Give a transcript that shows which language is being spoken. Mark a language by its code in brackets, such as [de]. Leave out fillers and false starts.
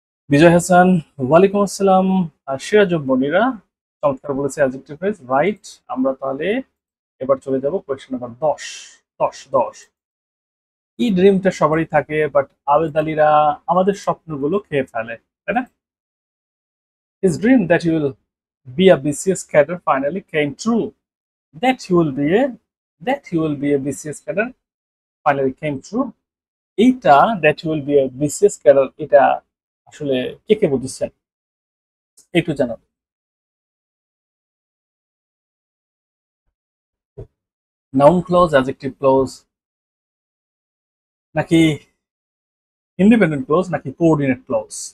[bn] বিজয় হাসান, ওয়ালাইকুম আসসালাম। সিরাজুল মনিরা চমৎকার বলেছে অ্যাডজেক্টিভ ফ্রেজ, রাইট। আমরা তাহলে এবার চলে যাব কোয়েশ্চেন নাম্বার 10। 10 এই ড্রিমটা সবারই থাকে, বাট আবেদ আলীরা আমাদের স্বপ্নগুলো খেয়ে ফেলে, তাই না? [en] His dream that he will be a BCS cadre finally came true. That he will be a that he will be a BCS cadre finally came true. [bn] এইটা [en] that he will be a BCS cadre, [bn] এটা আসলে কে কে বুঝছেন একটু জানাবেন। Noun clause, adjective clause, নাকি independent clause, নাকি coordinate clause?